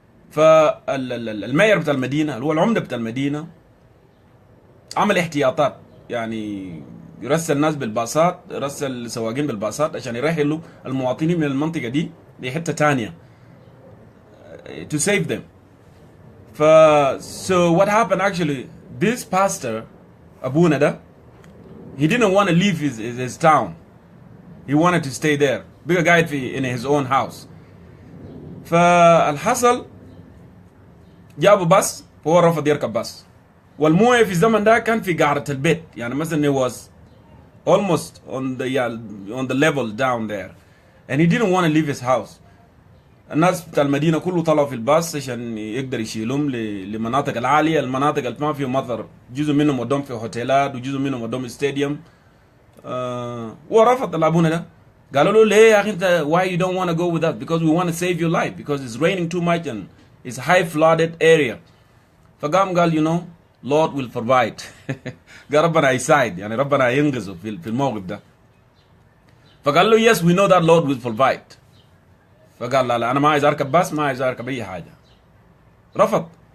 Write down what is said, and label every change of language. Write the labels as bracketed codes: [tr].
[ar] فالمير بتاع المدينة اللي هو العمدة بتاع المدينة عمل احتياطات، يعني يرسل الناس بالباصات، يرسل سواقين بالباصات عشان يرحلوا المواطنين من المنطقة دي لحتة تانية [en] to save them. So what happened actually, this pastor [ar] أبونا ده [en] he didn't want to leave his town. He wanted to stay there. [ar] بقى قاعد [en] in his own house. [ar] فالحصل جابوا باص، فهو رفض يركب باص، والمويه في الزمن ده كان في قاعدة البيت، يعني مثلا [en] he was almost on the level down there, and he didn't want to leave his house. [ar] الناس بتاع المدينة كله طلعوا في الباص عشان يقدر يشيلهم لمناطق العالية، المناطق اللي ما فيه مطر جزء منهم ودوم في هوتيلات وجزء منهم ودوم ستاديوم. ورفض الابونا ده، قالوا له ليه يا اخي انت [en] why you don't want to go with us, because we want to save your life because it's raining too much and it's a high flooded area. [ar] فقام قال [en] Lord will provide. [ar] قال ربنا يساعد، يعني ربنا ينقذه في الموقف ده. فقال له [en] yes we know that Lord will provide. [ar] فقال لا انا ما عايز اركب باص، ما عايز اركب اي حاجه، رفض.